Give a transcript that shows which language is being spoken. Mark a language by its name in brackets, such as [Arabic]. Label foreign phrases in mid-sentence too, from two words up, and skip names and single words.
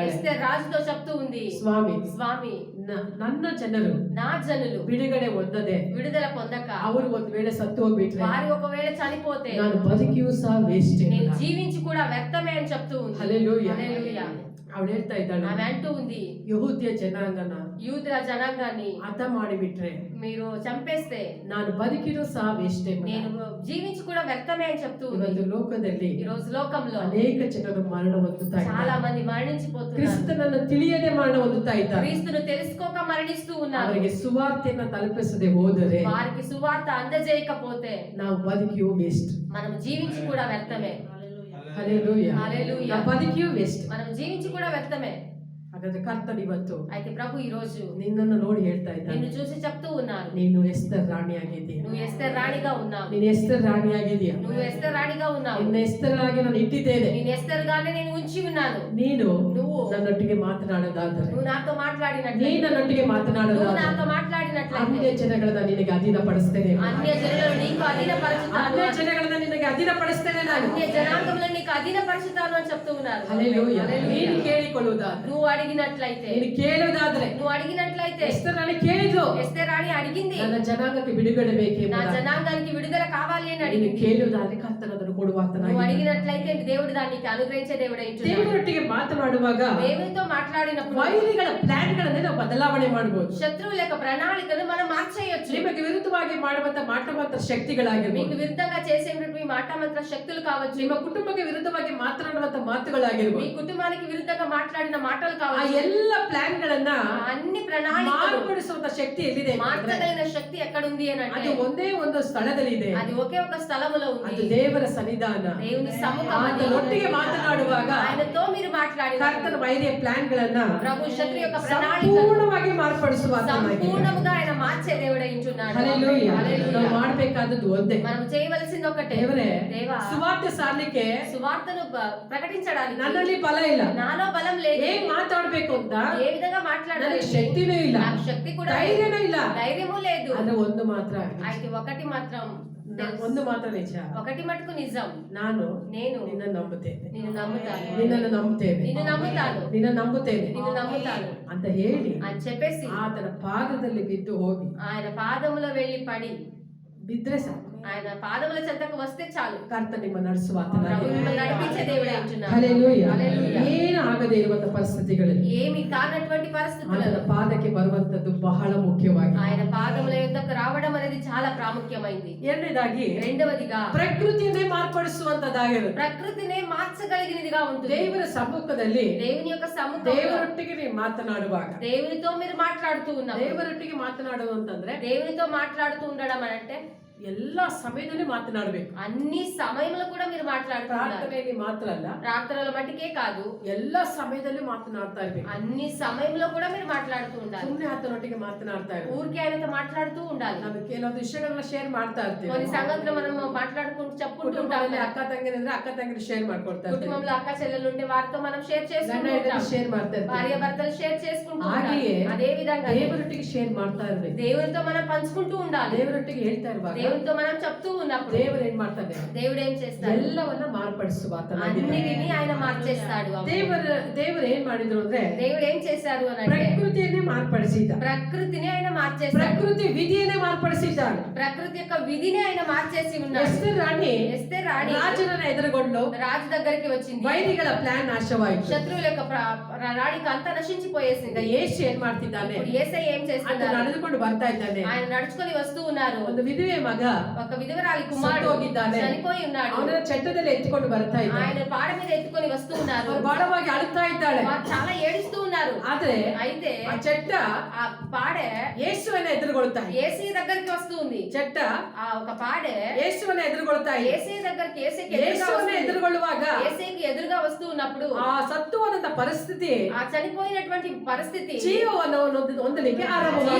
[Telugu] ఎస్తేరు రాజుతో చెప్తూ ఉంది, [Kannada] ಸ್ವಾಮಿ, [Telugu] స్వామి, [Kannada] ನನ್ನ ಜನರು [Telugu] నా జనులు [Kannada] ಬಿಡುಗಡೆ ಹೊಂದದೆ [Telugu] విడుదల పొందక [Kannada] ಅವರು ಒಂದು ವೇಳೆ ಸತ್ತು ಹೋಗ್ಬಿಟ್ರೆ [Telugu] వారి ఒకవేళ చనిపోతే [Kannada] ನಾನು ಬದುಕಿಯೂ ಸಹ ವೇಸ್ಟ್. [Telugu] నేను జీవించి కూడా వ్యర్థమే అని చెప్తూ ఉంది. హల్లెలూయా. హల్లెలూయా. [Kannada] ಅವಳು ಹೇಳ್ತಾ ಇದ್ದಾಳೆ, [Telugu] ఆమె అంటూ ఉంది, [Kannada] ಯಹೂದ್ಯ ಜನಾಂಗನ [Telugu] యూదుల జనాంగాన్ని [Kannada] ಹತ ಮಾಡಿಬಿಟ್ರೆ [Telugu] మీరు చంపేస్తే [Kannada] ನಾನು ಬದುಕಿರೂ ಸಹ ವೇಸ್ಟ್. [Telugu] నేను జీవించి కూడా వ్యర్థమే అని చెప్తూ ఉంది. [Kannada] ಇವತ್ತು ಲೋಕದಲ್ಲಿ [Telugu] ఈ రోజు లోకంలో [Kannada] ಅನೇಕ ಜನರು ಮರಣ ಹೊಂದುತ್ತಾ [Telugu] చాలా [Kannada] ಇದ್ದಾರೆ. [Telugu] మంది మరణించిపోతున్నారు. [Kannada] ಕ್ರಿಸ್ತನನ್ನು ತಿಳಿಯದೆ ಮರಣ ಹೊಂದುತ್ತಾ ಇದ್ದಾರೆ. [Telugu] క్రీస్తును తెలుసుకోక మరణిస్తూ ఉన్నారు. [Kannada] ಅವರಿಗೆ ಸುವಾರ್ತೆಯನ್ನು ತಲುಪಿಸದೆ ಹೋದರೆ [Telugu] వారికి సువార్త అందజేయకపోతే [Kannada] ನಾವು ಬದುಕಿಯೂ ವೇಸ್ಟ್. [Telugu] మనం జీవించి కూడా వ్యర్థమే. [Kannada] ಹಲ್ಲೆಲೂಯಾ. [Telugu] హల్లెలూయా. [Kannada] ನಾವು ಬದುಕಿಯೂ ವೇಸ್ಟ್. [Telugu] మనం జీవించి కూడా వ్యర్థమే. [Kannada] ಹಾಗಾದ್ರೆ ಕರ್ತನು ಇವತ್ತು [Telugu] అయితే ప్రభు ఈ రోజు [Kannada] ನಿನ್ನನ್ನು ನೋಡಿ ಹೇಳ್ತಾ ಇದ್ದಾನೆ, [Telugu] నిన్ను చూసి చెప్తూ ఉన్నారు, [Kannada] ನೀನು ಎಸ್ತರ್ ರಾಣಿಯಾಗಿದ್ದೀಯ. [Telugu] నువ్వు ఎస్తేర్ రాణిగా ఉన్నావు. [Kannada] ನೀನು ಎಸ್ತರ್ ರಾಣಿಯಾಗಿದ್ದೀಯ. [Telugu] నువ్వు ఎస్తేర్ రాణిగా ఉన్నావు. [Kannada] ನಿನ್ನ ಎಸ್ತರಾಗಿ ನಾನು ಇಟ್ಟಿದ್ದೇನೆ. [Telugu] నేను ఎస్తేర్ గానే నేను ఉంచి ఉన్నాను. [Kannada] ನೀನು [Telugu] నువ్వు [Kannada] ನನ್ನೊಟ್ಟಿಗೆ ಮಾತನಾಡೋದಾದರೆ, [Telugu] నువ్వు నాతో మాట్లాడినట్లయితే, [Kannada] ನೀನು ನನ್ನೊಟ್ಟಿಗೆ [Telugu] నువ్వు [Kannada] ಮಾತನಾಡೋದಾದರೆ [Telugu] నాతో మాట్లాడినట్లయితే [Kannada] ಅನ್ಯ ಜನಗಳನ್ನ ನಿನಗೆ ಅಧೀನಪಡಿಸ್ತೇನೆ. [Telugu] అన్య జనులను నీకు అధీనపరచుతాను. [Kannada] ಅನ್ಯ ಜನಗಳನ್ನ ನಿನಗೆ ಅಧೀನಪಡಿಸ್ತೇನೆ ನಾನು. [Telugu] అన్య జనాంగములను నీకు అధీనపరచుతాను అని చెప్తూ ఉన్నారు. [Kannada] ಹಲ್ಲೆಲೂಯಾ. [Telugu] హల్లెలూయా. [Kannada] ನೀನು ಕೇಳಿಕೊಳ್ಳುವುದಾದ್ರೆ, [Telugu] నువ్వు అడిగినట్లయితే, [Kannada] ನೀನು ಕೇಳುವುದಾದ್ರೆ, [Telugu] నువ్వు అడిగినట్లయితే, [Kannada] ಎಸ್ತರ್ ರಾಣಿ ಕೇಳಿದ್ರು, [Telugu] ఎస్తేర్ రాణి అడిగింది, [Kannada] ನನ್ನ ಜನಾಂಗಕ್ಕೆ ಬಿಡುಗಡೆ [Telugu] నా [Kannada] ಬೇಕೆಂಬುದಾಗಿ. [Telugu] జనాంగానికి విడుదల కావాలి అని [Kannada] ನೀನು [Telugu] అడిగింది. [Kannada] ಕೇಳುವುದಾದ್ರೆ ಕರ್ತನು ಅದನ್ನು [Telugu] నువ్వు [Kannada] ಕೊಡುವಾತನಾಗಿದ್ದಾನೆ. [Telugu] అడిగినట్లయితే దేవుడు దానికి అనుగ్రహించే దేవుడై ఉంటున్నాడు. [Kannada] ದೇವರೊಟ್ಟಿಗೆ ಮಾತನಾಡುವಾಗ [Telugu] దేవునితో మాట్లాడినప్పుడు [Kannada] ವೈರಿಗಳ ಪ್ಲಾನ್ಗಳನ್ನೇ ನಾವು ಬದಲಾವಣೆ ಮಾಡಬಹುದು. [Telugu] శత్రువుల యొక్క ప్రణాళికను మనం మార్చేయొచ్చు. [Kannada] ನಿಮಗೆ ವಿರುದ್ಧವಾಗಿ ಮಾಡುವಂತ ಮಾಟಮಾತ್ರ ಶಕ್ತಿಗಳಾಗಿರ್ಬೋದು, [Telugu] మీకు విరుద్ధంగా చేసేటువంటి మాట మంత్ర శక్తులు కావచ్చు, [Kannada] ನಿಮ್ಮ ಕುಟುಂಬಕ್ಕೆ ವಿರುದ್ಧವಾಗಿ ಮಾತನಾಡುವಂತ [Telugu] మీ [Kannada] ಮಾತುಗಳಾಗಿರ್ಬೋದು, [Telugu] కుటుంబానికి విరుద్ధంగా మాట్లాడిన మాటలు [Kannada] ಆ [Telugu] కావచ్చు, [Kannada] ಎಲ್ಲ ಪ್ಲಾನ್ಗಳನ್ನ [Telugu] అన్ని ప్రణాళికలు [Kannada] ಮಾರ್ಪಡಿಸುವಂತ ಶಕ್ತಿ ಎಲ್ಲಿದೆ ಅಂದ್ರೆ, [Telugu] మార్చగలిగిన శక్తి ఎక్కడుంది అని [Kannada] ಅದು [Telugu] అంటే [Kannada] ಒಂದೇ ಒಂದು ಸ್ಥಳದಲ್ಲಿ ಇದೆ. [Telugu] అది ఒకే ఒక స్థలములో [Kannada] ಅದು [Telugu] ఉంది. [Kannada] ದೇವರ ಸನ್ನಿಧಾನ. [Telugu] దేవుని సముఖం అది. [Kannada] ಆತನೊಟ್ಟಿಗೆ ಮಾತನಾಡುವಾಗ [Telugu] ఆయనతో మీరు మాట్లాడిన [Kannada] ಕರ್ತನ ವೈರಿಯ ಪ್ಲಾನ್ಗಳನ್ನ [Telugu] ప్రభు శత్రు యొక్క ప్రణాళికను [Kannada] ಸಂಪೂರ್ಣವಾಗಿ ಮಾರ್ಪಡಿಸುವ ಆತನಾಗಿದ್ದಾನೆ. [Telugu] సంపూర్ణముగా ఆయన మార్చే దేవుడై ఉంటున్నాడు. [Kannada] ಹಲ್ಲೆಲೂಯಾ. [Telugu] హల్లెలూయా. [Kannada] ನಾವು ಮಾಡ್ಬೇಕಾದದ್ದು ಒಂದೇ, [Telugu] మనం చేయవలసింది ఒకటే, [Kannada] ದೇವರೇ [Telugu] దేవా [Kannada] ಸುವಾರ್ತೆ ಸಾರ್ಲಿಕ್ಕೆ [Telugu] సువార్తను ప్రకటించడానికి [Kannada] ನನ್ನಲ್ಲಿ ಫಲ ಇಲ್ಲ. [Telugu] నాలో బలం లేదు. [Kannada] ಏನ್ ಮಾತಾಡ್ಬೇಕು ಅಂತ [Telugu] ఏ విధంగా మాట్లాడాలి, [Kannada] ನನಗೆ ಶಕ್ತಿನೂ ಇಲ್ಲ, [Telugu] నాకు శక్తి కూడా లేదు, [Kannada] ಧೈರ್ಯನೂ ಇಲ್ಲ. [Telugu] ధైర్యము లేదు. [Kannada] ಆದ್ರೆ ಒಂದು ಮಾತ್ರ, [Telugu] అయితే ఒకటి మాత్రం [Kannada] ಒಂದು ಮಾತ್ರ ನಿಜ, [Telugu] ఒకటి మటుకు నిజం, [Kannada] ನಾನು [Telugu] నేను [Kannada] ನಿನ್ನ ನಂಬುತ್ತೇನೆ, [Telugu] నిన్ను నమ్ముతాను, [Kannada] ನಿನ್ನನ್ನು ನಂಬುತ್ತೇನೆ, [Telugu] నిన్ను నమ్ముతాను, [Kannada] ನಿನ್ನ ನಂಬುತ್ತೇನೆ [Telugu] నిన్ను నమ్ముతాను [Kannada] ಅಂತ ಹೇಳಿ [Telugu] అని చెప్పేసి [Kannada] ಆತನ ಪಾದದಲ್ಲಿ ಬಿದ್ದು ಹೋಗಿ [Telugu] ఆయన పాదములో వెళ్లి పడి [Kannada] ಬಿದ್ರೆ ಸಾಕು. [Telugu] ఆయన పాదముల చెంతకు వస్తే చాలు. [Kannada] ಕರ್ತ ನಿಮ್ಮ ನಡೆಸುವ [Telugu] ప్రభు మిమ్మల్ని నడిపించే దేవుడే అంటున్నాడు. [Kannada] ಹಲ್ಲೆಲೂಯಾ. [Telugu] హల్లెలూయా. [Kannada] ಏನು ಆಗದೇ ಇರುವಂತ ಪರಿಸ್ಥಿತಿಗಳಲ್ಲಿ [Telugu] ఏమి కానటువంటి [Kannada] ಆತನ [Telugu] పరిస్థితులలో [Kannada] ಪಾದಕ್ಕೆ ಬರುವಂತದ್ದು ಬಹಳ ಮುಖ್ಯವಾಗಿದೆ. [Telugu] ఆయన పాదముల యొద్దకు రావడం అనేది చాలా ప్రాముఖ్యమైంది. [Kannada] ಎರಡನೇದಾಗಿ [Telugu] రెండవదిగా [Kannada] ಪ್ರಕೃತಿಯನ್ನೇ ಮಾರ್ಪಡಿಸುವಂತದ್ದಾಗಿರುತ್ತೆ. [Telugu] ప్రకృతినే మార్చగలిగినదిగా ఉంటుంది. [Kannada] ದೇವರ ಸಮ್ಮುಖದಲ್ಲಿ [Telugu] దేవుని యొక్క సముఖంలో [Kannada] ದೇವರೊಟ್ಟಿಗೆ ನೀವು ಮಾತನಾಡುವಾಗ, [Telugu] దేవునితో మీరు మాట్లాడుతూ ఉన్నారు. [Kannada] ದೇವರೊಟ್ಟಿಗೆ ಮಾತನಾಡುವುದು ಅಂತಂದ್ರೆ [Telugu] దేవునితో మాట్లాడుతూ ఉండడం అంటే [Kannada] ಎಲ್ಲಾ ಸಮಯದಲ್ಲಿ ಮಾತನಾಡಬೇಕು. [Telugu] అన్ని సమయంలో కూడా మీరు మాట్లాడుతున్నారు. [Kannada] ಪ್ರಾರ್ಥನೆಯಲ್ಲಿ ಮಾತ್ರ ಅಲ್ಲ, [Telugu] ప్రార్థనల మట్టుకే కాదు, [Kannada] ಎಲ್ಲಾ ಸಮಯದಲ್ಲಿ ಮಾತನಾಡ್ತಾ ಇರ್ಬೇಕು. [Telugu] అన్ని సమయంలో కూడా మీరు మాట్లాడుతూ ఉండాలి. [Kannada] ಸುಮ್ಮನೆ ಆತನೊಟ್ಟಿಗೆ ಮಾತನಾಡ್ತಾ ಇರ್ಬೇಕು. [Telugu] ఊరికే ఆయనతో మాట్లాడుతూ ఉండాలి. [Kannada] ನಾವು ಕೆಲವೊಂದು ವಿಷಯಗಳನ್ನ ಶೇರ್ ಮಾಡ್ತಾ ಇರ್ತೀವಿ. [Telugu] కొన్ని సంగతులు మనం మాట్లాడుకుంటూ చెప్పుకుంటూ ఉంటాం. [Kannada] ಕುಟುಂಬದಲ್ಲಿ ಅಕ್ಕ ತಂಗಿರಿದ್ರೆ ಅಕ್ಕ ತಂಗಿರು ಶೇರ್ ಮಾಡ್ಕೊಡ್ತಾ ಇರ್ತೀವಿ. [Telugu] కుటుంబంలో అక్క చెల్లెలు ఉంటే వారితో మనం షేర్ [Kannada] ಗಂಡ [Telugu] చేసుకుంటూ [Kannada] ಹೆಂಡತಿ [Telugu] ఉంటాం. [Kannada] ಶೇರ್ ಮಾಡ್ತಾ ಇರ್ತೀವಿ. [Telugu] భార్య భర్తలు షేర్ చేసుకుంటూ ఉంటాం. [Kannada] ಹಾಗೆಯೇ [Telugu] అదే విధంగా [Kannada] ದೇವರೊಟ್ಟಿಗೆ ಶೇರ್ ಮಾಡ್ತಾ ಇರ್ಬೇಕು. [Telugu] దేవునితో మనం పంచుకుంటూ ఉండాలి. [Kannada] ದೇವರೊಟ್ಟಿಗೆ ಹೇಳ್ತಾ ಇರುವಾಗ [Telugu] దేవునితో మనం చెప్తూ ఉన్నప్పుడు [Kannada] ದೇವರು ಏನ್ ಮಾಡ್ತಾನೆ? [Telugu] దేవుడు ఏం చేస్తాడు? [Kannada] ಎಲ್ಲವನ್ನ ಮಾರ್ಪಡಿಸುವ ಆತನಾಗಿದ್ದಾನೆ. [Telugu] అన్నిటిని ఆయన మార్చేస్తాడు. [Kannada] ದೇವರು ಏನ್ ಮಾಡಿದ್ರು ಅಂದ್ರೆ [Telugu] దేవుడు ఏం చేశారు అని అంటే [Kannada] ಪ್ರಕೃತಿಯನ್ನೇ ಮಾರ್ಪಡಿಸಿದ್ದ. [Telugu] ప్రకృతిని ఆయన మార్చేస్తాడు. [Kannada] ಪ್ರಕೃತಿ ವಿಧಿಯನ್ನೇ ಮಾರ್ಪಡಿಸಿದ್ದಾನೆ. [Telugu] ప్రకృతి యొక్క విధిని ఆయన మార్చేసి ఉన్నాడు. [Kannada] ಎಸ್ತೇರ್ ರಾಣಿ ರಾಜನನ್ನ ಎದುರುಗೊಂಡು [Telugu] రాజు దగ్గరికి వచ్చింది. [Kannada] ವೈರಿಗಳ ಪ್ಲಾನ್ ನಾಶವಾಯಿತು. [Telugu] శత్రువుల యొక్క రాణికి అంతా నశించిపోయేసింది. [Kannada] ಯೇಸು ಏನ್ ಮಾಡ್ತಿದ್ದಾನೆ? [Telugu] ఇప్పుడు యేసయ్య ఏం [Kannada] ಅಂತ [Telugu] చేస్తున్నాడు? [Kannada] ನಡೆದುಕೊಂಡು ಬರ್ತಾ ಇದ್ದಾನೆ. [Telugu] ఆయన నడుచుకొని వస్తూ ఉన్నారు. [Kannada] ಒಂದು ವಿಧವೆ ಮಗ [Telugu] ఒక విధవరాలి కుమారుడు [Kannada] ಹೋಗಿದ್ದಾನೆ. [Telugu] చనిపోయి ఉన్నాడు. [Kannada] ಅವನ ಚಟ್ಟದಲ್ಲಿ ಎತ್ತಿಕೊಂಡು ಬರ್ತಾ ಇದ್ದಾನೆ. [Telugu] ఆయన పాడ మీద ఎత్తుకొని వస్తూ ఉన్నారు. [Kannada] ಅವ್ರು ಬಹಳವಾಗಿ ಅಳುತ್ತಾ ಇದ್ದಾಳೆ. [Telugu] వారు చాలా ఏడుస్తూ ఉన్నారు. [Kannada] ಆದ್ರೆ [Telugu] అయితే [Kannada] ಆ ಚಟ್ಟ [Telugu] ఆ పాడె [Kannada] ಯೇಸುವನ್ನ ಎದುರುಗೊಳ್ತಾ ಇದೆ. [Telugu] ఏసీ దగ్గరికి వస్తూ ఉంది. [Kannada] ಚಟ್ಟ [Telugu] ఆ ఒక పాడె [Kannada] ಯೇಸುವನ್ನ ಎದುರುಗೊಳ್ತಾ ಇದೆ. [Telugu] ఏసీ దగ్గరికి [Kannada] ಯೇಸುವನ್ನ ಎದುರುಗೊಳ್ಳುವಾಗ [Telugu] ఏసీకి ఎదురుగా వస్తూ ఉన్నప్పుడు [Kannada] ಆ ಸತ್ತು ಹೋದಂತ ಪರಿಸ್ಥಿತಿ [Telugu] ఆ చనిపోయినటువంటి పరిస్థితి [Kannada] ಜೀವವನ್ನು ಹೊಂದಲಿಕ್ಕೆ ಆರಂಭವಾಗ್ತಾ